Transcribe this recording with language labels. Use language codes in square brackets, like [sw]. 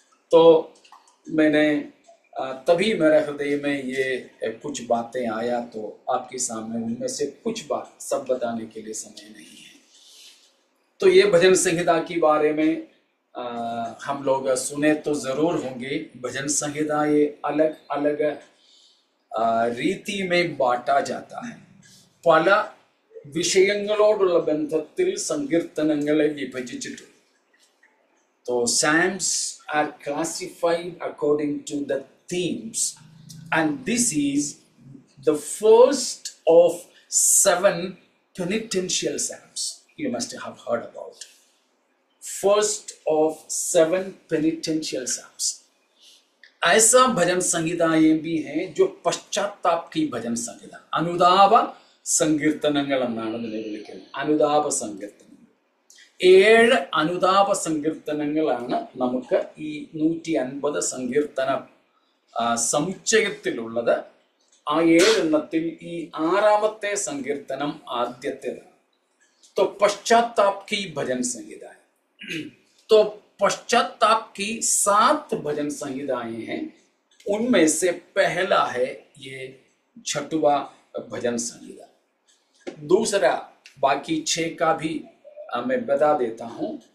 [hi] तो मैंने तभी मेरे हृदय में ये कुछ बातें आया, तो आपके सामने उनमें से कुछ बात सब बताने के लिए समय नहीं है। तो ये भजन संहिता के बारे में हम लोग सुने तो जरूर होंगे। भजन संहिता ये अलग अलग रीति में बांटा जाता है। [ml] പല വിഷയങ്ങളോടുള്ള ബന്ധത്തിൽ സങ്കീർത്തനങ്ങളെ വിഭജിച്ചിട്ടുണ്ട്. [en] So psalms are classified according to the themes, and this is the first of 7 penitential psalms. You must have heard about first of 7 penitential psalms. [hi] ऐसा भजन संहिताएं भी हैं जो पश्चाताप की भजन संहिता, अनुदाप [ml] സങ്കീർത്തനങ്ങൾ എന്നാണ് ഇതിനെ വിളിക്കുന്നത്. അനുതാപ സങ്കീർത്തനങ്ങൾ 7 അനുതാപ സങ്കീർത്തനങ്ങളാണ് നമുക്ക് ഈ 150 സങ്കീർത്തന സമുച്ചയത്തിലുള്ളത്. ആ 7 എണ്ണത്തിൽ ഈ 6ാമത്തെ സങ്കീർത്തനം ആദ്യത്തേതാണ്. [hi] तो पश्चाताप की भजन संहिता है। तो पश्चाताप की 7 भजन संहिताएं हैं, उनमें से पहला है ये 6वां भजन संहिता। दूसरा बाकी 6 का भी मैं बता देता हूं।